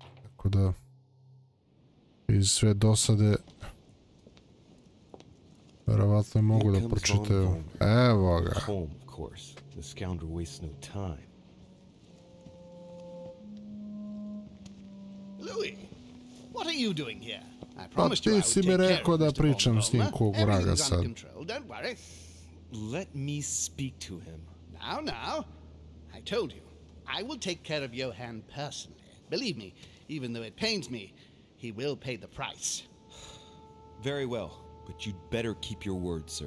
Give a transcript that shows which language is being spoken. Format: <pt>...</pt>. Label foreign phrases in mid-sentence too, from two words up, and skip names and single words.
<sr>Tako da, iz sve dosade, verovatno mogu da pročitaju. Evo ga.</sr> <en>Louis, what are you doing here? I</en> <sr>Pa</sr> <en>promised you I</en> <sr>ti</sr> <en>would</en> <sr>si</sr> <en>take</en> <sr>mi</sr> <en>care</en> <sr>rekao</sr> <en>of</en> <sr>da</sr> <en>Mr.</en> <sr>pričam s njim</sr> <en>Bonhomme.</en> <sr>kog vraga</sr> <en>Everything's</en> <sr>sad.</sr> <en>under control, don't worry. Let me speak to him. Now, I told you, I will take care of Johann personally. Believe me, even though it pains me, he will pay the price. Very well, but you'd better keep your word, sir.</en>